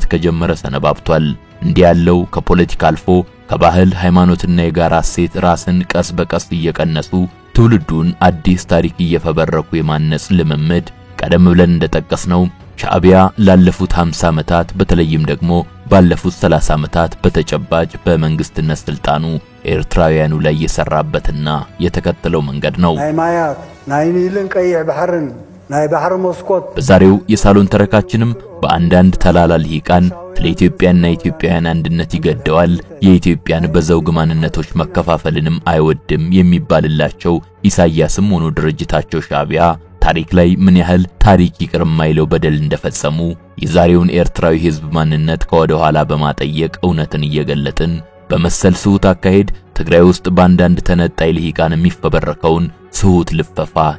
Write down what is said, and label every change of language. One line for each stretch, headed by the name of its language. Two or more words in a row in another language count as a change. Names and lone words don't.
Amharic: ከጀመረ ሰነባብቷል። እንዲህ ያለው ከፖለቲካ አልፎ ከባህል ሃይማኖትና የጋራ እሴት ራስን ቀስ በቀስ እየቀነሱ ትውልዱን አዲስ ታሪክ እየፈበረኩ የማነጽ ልምምድ ቀደም ብለን እንደጠቀስነው ሻዕቢያ ላለፉት 50 ዓመታት በተለይም ደግሞ ባለፉት 30 ዓመታት በተጨባጭ በመንግስትነት ስልጣኑ ኤርትራውያኑ ላይ የሰራበትና የተከተለው መንገድ ነው።
Tigrinya: ናይ ማያት ናይ ኒልን ቀይሕ ባህርን ናይ ባህር መስኮት።
Amharic: በዛሬው የሳሎን ተረካችንም በአንዳንድ ተላላ ልሂቃን ስለ ኢትዮጵያና ኢትዮጵያውያን አንድነት ይገደዋል፣ የኢትዮጵያን በዘውግ ማንነቶች መከፋፈልንም አይወድም የሚባልላቸው ኢሳያስም ሆኖ ድርጅታቸው ሻዕቢያ ታሪክ ላይ ምን ያህል ታሪክ ይቅር የማይለው በደል እንደፈጸሙ የዛሬውን ኤርትራዊ ህዝብ ማንነት ከወደ ኋላ በማጠየቅ እውነትን እየገለጥን በመሰል ስሁት አካሄድ ትግራይ ውስጥ በአንዳንድ ተነጣይ ልሂቃን የሚፈበረከውን ስሁት ልፈፋ